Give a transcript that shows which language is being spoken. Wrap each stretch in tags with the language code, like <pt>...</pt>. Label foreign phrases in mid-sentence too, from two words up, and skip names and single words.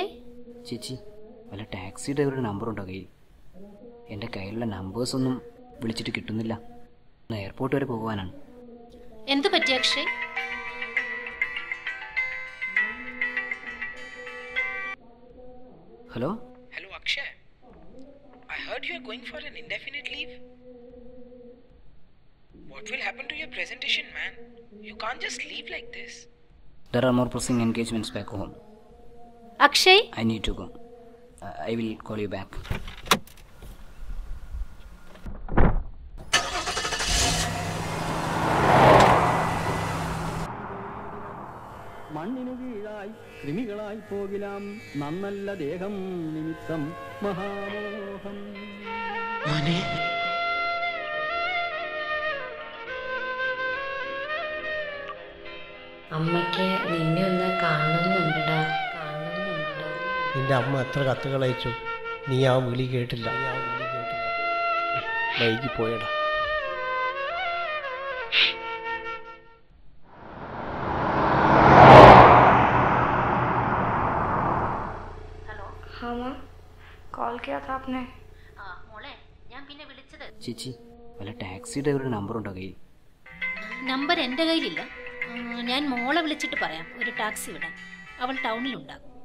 <ml>ചേച്ചി, വല്ല ടാക്സി ഡ്രൈവറുടെ നമ്പറുണ്ടോ കയ്യിൽ? എൻ്റെ കയ്യിലുള്ള നമ്പേഴ്സൊന്നും വിളിച്ചിട്ട് കിട്ടുന്നില്ല. ഒന്ന് എയർപോർട്ട് വരെ പോകുവാനാണ്. എന്തു പറ്റി അക്ഷയ്? ഹലോ</ml> <en>Hello Akshay, I heard you are going for an indefinite leave. What will happen to your presentation, man? You can't just leave like this. there are more pressing engagements back home.</en> <ml>അക്ഷയ്</ml> <en>I need to go. I will call you back.</en> <ml>മണ്ണിനു കീഴായി കൃമികളായി പോകിലാം നന്നല്ല ദേഹം നിമിത്തം മഹാമോഹം. അമ്മയ്ക്ക് നിന്നെ ഒന്ന് കാണണമെന്നുണ്ടടാ. നിന്റെ അമ്മ എത്ര കത്തുകൾ അയച്ചു, നീ ആ വിളി കേട്ടില്ല. വൈകി പോയടാ.</ml> <hi>हाँ माँ, कॉल किया था आपने?</hi> <ml>മോളെ ഞാൻ പിന്നെ വിളിച്ചത്. ചേച്ചി, വല്ല ടാക്സി ഡ്രൈവറുടെ നമ്പറുണ്ടോ കയ്യിൽ? നമ്പർ എൻ്റെ കയ്യിലില്ല. ഞാൻ മോളെ വിളിച്ചിട്ട് പറയാം ഒരു ടാക്സി വിടാൻ. അവൾ ടൗണിലുണ്ടാകും.</ml>